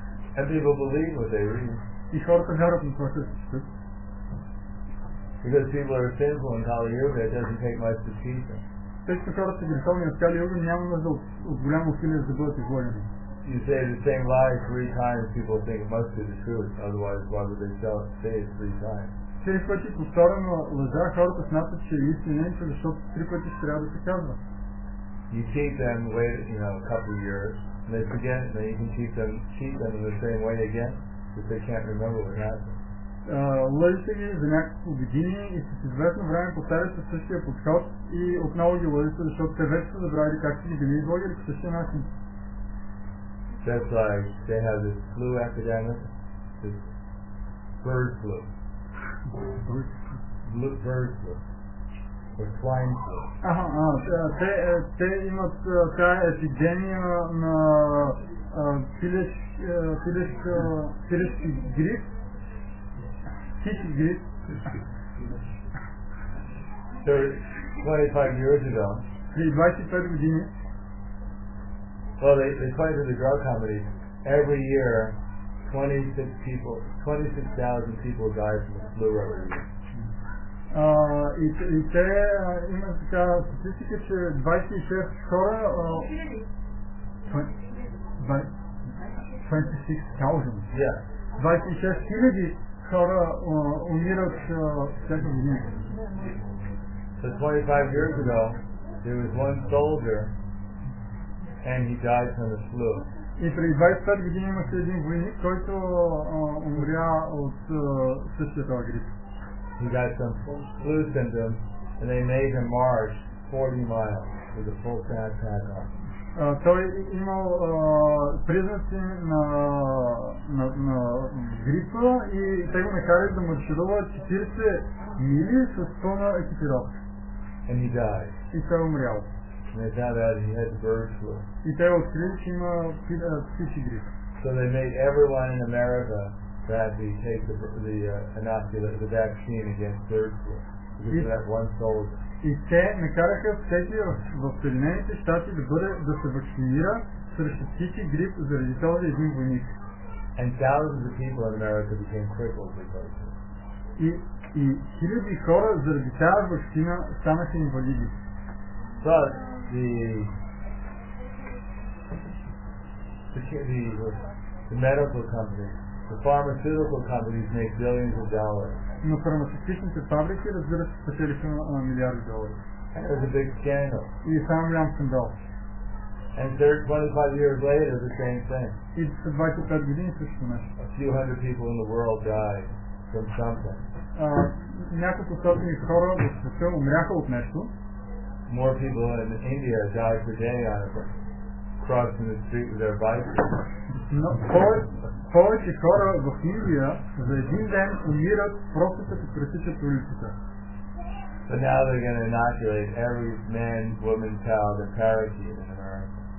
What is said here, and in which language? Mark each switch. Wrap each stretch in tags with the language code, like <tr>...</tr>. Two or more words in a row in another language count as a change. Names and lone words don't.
<en>And people believe what they read.</en> <bg>И хората вярват на това, което четат.</bg> <en>Because people are sinful in Kali Yuga, it doesn't take much to teach them.</en> <bg>Тъй като хората са греховни в Кали Юга, няма нужда от голямо усилие за да бъдат излагани.</bg> <en>You say the same lie 3 times, people think it must be the truth. Otherwise, why would they say it 3 times?</en> <bg>3 пъти повторено лъжа, хората смятат, че е истиненето, защото 3 пъти ще трябва да се казва.</bg> <en>You keep them, wait, a couple of years, and they forget, and then you can keep them in the same way again, because they can't remember what happened.</en> <bg>Лъжите ги за някакво години и с известно време повтарят със същия подход и отново ги лъжите, защото те вече са забравили как са ги били излагали по същия начин.</bg> <en>Just like they have this flu epidemic, this bird flu. Bird flu. Or swine flu.</en> <bg>Те имат тая епидемия на пилешки грип. Птичи грип.</bg> <en>25 years ago,</en> <bg>преди 25 години,</bg> <en>well, they point to the drug companies. Every year, 26,000 people die from the flu every year.</en> <bg>И те имат така статистика, че 26 хора 26 хиляди хора умират всяка година.</bg> <en>So 25 years ago, there was one soldier and he died from the flu.</en> <bg>И преди 25 години имаше един войник, който умря от същия този грип.</bg> <en>He got some flu symptoms and they made him march 40 miles with a full backpack on.</en> <bg>Той имал признаци на грипа и те го накарали да марширува 40 мили с пълна екипировка.</bg> <en>And he died.</en> <bg>И той умрял.</bg> <en>And they found out he had bird flu.</en> <bg>И те открили, че има птичи грип.</bg> <en>So they made everyone in America that they take the vaccine against bird flu because of that one soldier.</en> <bg>И те накараха всеки в Съединените щати да се вакцинира срещу птичи грип заради този един войник.</bg> <en>And thousands of people in America became crippled because of it.</en> <bg>И хиляди хора заради тази вакцина станаха инвалиди.</bg> <en>But the medical companies, the pharmaceutical companies make billions of dollars.</en> <bg>Но фармацевтичните фабрики, разбира се, спечелиха милиарди долари.</bg> <en>And it was a big scandal.</en> <bg>И само голям скандал.</bg> <en>And 25 years later, the same thing.</en> <bg>И след 25 години също нещо.</bg> <en>A few hundred people in the world died from something.</en> <bg>Няколко стотини хора в света умряха от нещо.</bg> <en>More people in India die per day on it, crossing the street with their bikes.</en> <bg>Но повече хора в Индия за един ден умират просто като пресичат улицата.</bg> <en>But now they're going to inoculate every man, woman, child, and parakeet in America.</en>